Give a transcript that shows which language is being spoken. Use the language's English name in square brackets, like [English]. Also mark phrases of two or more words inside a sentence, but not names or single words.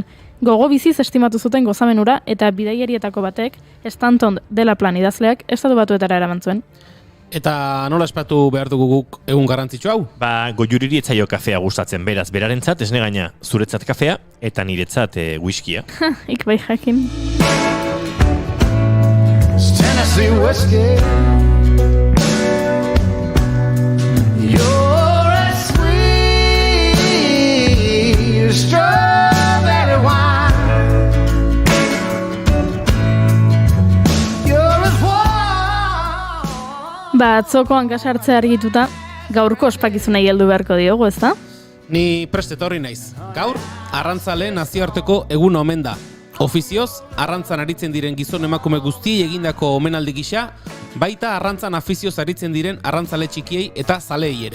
[Basque] Gogo biziz estimatu zuten gozamenura eta bidaiarietako batek, Stanton dela plan idazleak, estatu batuetara eraman zuen. Eta nola espatu behar dugu guk egun garrantzitsu hau? Goiuriri etzaio kafea gustatzen, beraz, berarentzat esne gaina zuretzat kafea eta niretzat whiskia. Ik bai jakin. [English] Tennessee whiskey. You're as sweet as strawberry wine. You're as warm. [Basque] Atzoko hankasartzea argituta, gaurko ospakizunei heldu beharko diogu, ezta? Ni prest etorri naiz. Gaur, arrantzaleen nazioarteko egun omen da. Ofizioz, arrantzan aritzen diren gizon emakume guztiei egindako omenaldi gisa, baita arrantzan afizioz aritzen diren arrantzale txikiei eta zaleei ere.